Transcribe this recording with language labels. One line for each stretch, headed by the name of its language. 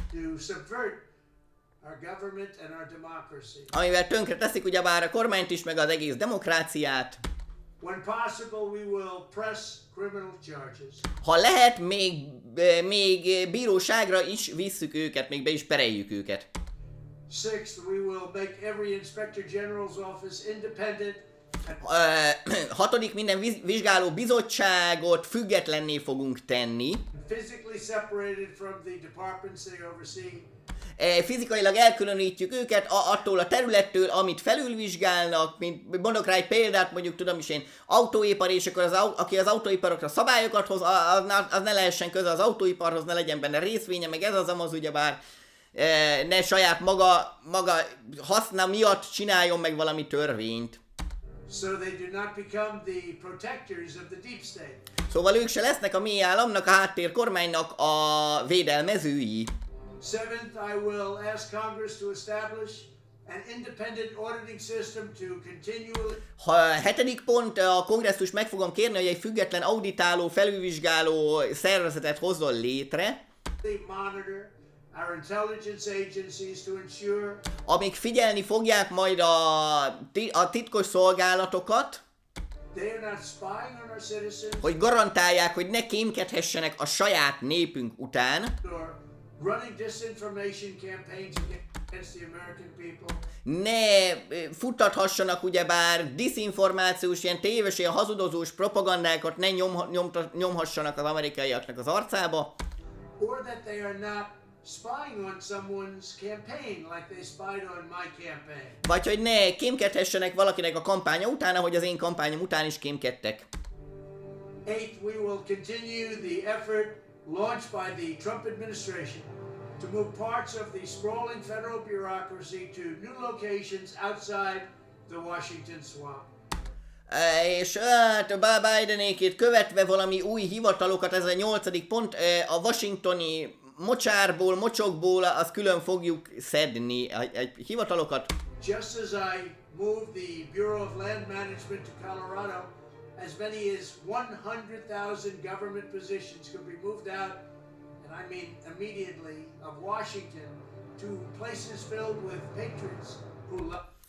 English: to subvert our government and our democracy.
Hungarian: amivel tönkre teszik ugyebár a kormányt is, meg az egész demokráciát.
English: When possible, we will press criminal charges.
Hungarian: Ha lehet, még bíróságra is visszük őket, még be is pereljük őket.
English: Sixth, we will make every Inspector General's office independent
Hungarian: Hatodik, minden vizsgáló bizottságot függetlenné fogunk tenni.
English: physically separated from the departments they oversee.
Hungarian: Fizikailag elkülönítjük őket attól a területtől, amit felülvizsgálnak, mint mondok rá egy példát, mondjuk tudom is én, autóipar, és akkor aki az autóiparokra szabályokat hoz, az ne lehessen köze az autóiparhoz, ne legyen benne részvénye, meg ez az amaz, ugyebár ne saját maga haszna miatt csináljon meg valami törvényt.
English: So they do not become the protectors of the deep state.
Hungarian: Szóval ők se lesznek a mély államnak, a háttérkormánynak a védelmezői.
English: Seventh, I will ask Congress to establish an independent auditing system to continually
Hungarian: Hetedik pont, a kongresszus meg fogom kérni, hogy egy független auditáló, felülvizsgáló szervezetet hozzon létre,
English: monitor our intelligence agencies to ensure
Hungarian: amik figyelni fogják majd a titkos szolgálatokat,
English: they are not spying on our citizens
Hungarian: hogy garantálják, hogy ne kémkedhessenek a saját népünk után,
English: or running disinformation campaigns against the American people.
Hungarian: ne futtathassanak ugyebár diszinformációs, ilyen téves, ilyen hazudozós propagandákat, ne nyomhassanak az amerikaiaknak az arcába,
English: Or that they are not spying on someone's campaign like they spied on my campaign.
Hungarian: vagy hogy ne kémkedhessenek valakinek a kampánya után, ahogy az én kampányom után is kémkedtek.
English: Eighth, we will continue the effort launched by the Trump administration to move parts of the sprawling federal bureaucracy to new locations outside the Washington swamp.
Hungarian: És hát a Bidenékét követve valami új hivatalokat, ez a 8. pont, a washingtoni mocsárból, mocsokból, azt külön fogjuk szedni egy hivatalokat.
English: Just as I moved the Bureau of Land Management to Colorado, as many as 100,000 government positions could be moved out, and I mean immediately, of Washington to places filled with patriots who love.